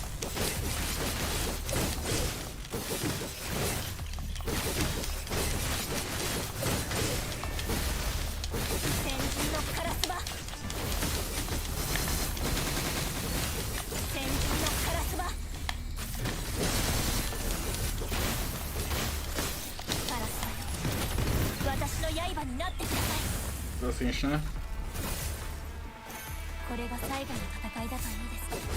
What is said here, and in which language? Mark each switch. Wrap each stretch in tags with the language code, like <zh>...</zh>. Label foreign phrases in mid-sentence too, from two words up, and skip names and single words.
<ja>先人のカラスバ。先人のカラスバ。カラスは私の刃になってください。</ja> <de>Das ging schnell.</de> <ja>これが最後の戦いだといいですね。</ja>